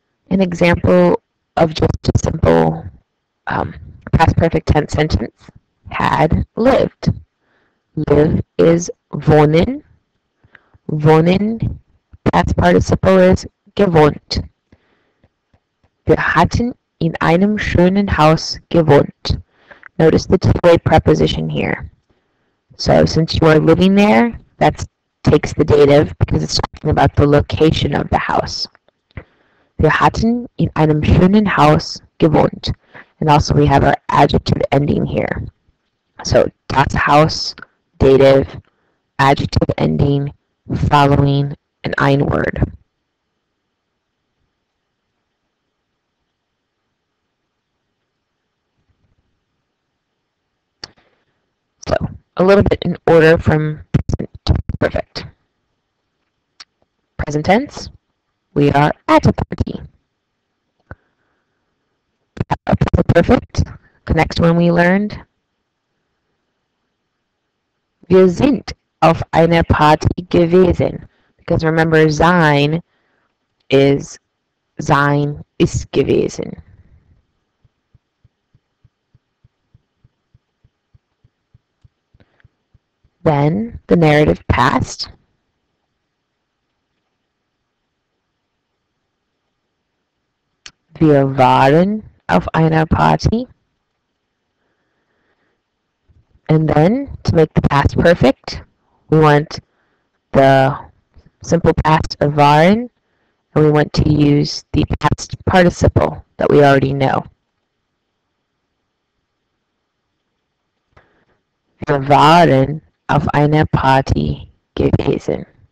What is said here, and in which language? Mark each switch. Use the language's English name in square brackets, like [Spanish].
[English] An example of just a simple past perfect tense sentence, had lived. Live is wohnen. Wohnen, past participle is gewohnt. [German] Wir hatten in einem schönen Haus gewohnt. [English] Notice the two-way preposition here. So since you are living there, that takes the dative because it's talking about the location of the house. [German] Wir hatten in einem schönen Haus gewohnt. [English] And also we have our adjective ending here. So das Haus, dative, adjective ending, following an ein word. So a little bit in order from present to perfect. Present tense, we are at a party. Present perfect, the next one we learned. [German] Wir sind auf einer Party gewesen. [English] Because remember, sein is gewesen. Then the narrative past. [German] Wir waren auf einer Party. [English] And then, to make the past perfect, we want the simple past of waren, and we want to use the past participle that we already know. [German] Wir waren auf einer Party gewesen.